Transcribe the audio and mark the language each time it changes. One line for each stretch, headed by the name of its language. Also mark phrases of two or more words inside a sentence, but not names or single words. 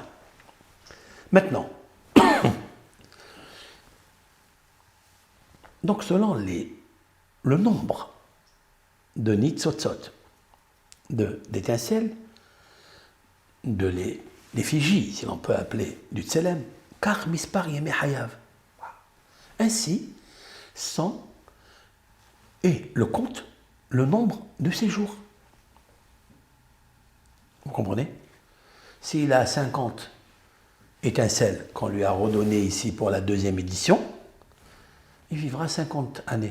French: Maintenant, donc selon le nombre de nitzotzot, d'étincelles, de l'effigie, si l'on peut appeler, du tselem, car
Hebrew: מספר ימי חייו.
French: Ainsi sont, et le compte, le nombre de ses jours. Vous comprenez? S'il a 50 étincelles qu'on lui a redonnées ici pour la deuxième édition, il vivra 50 années.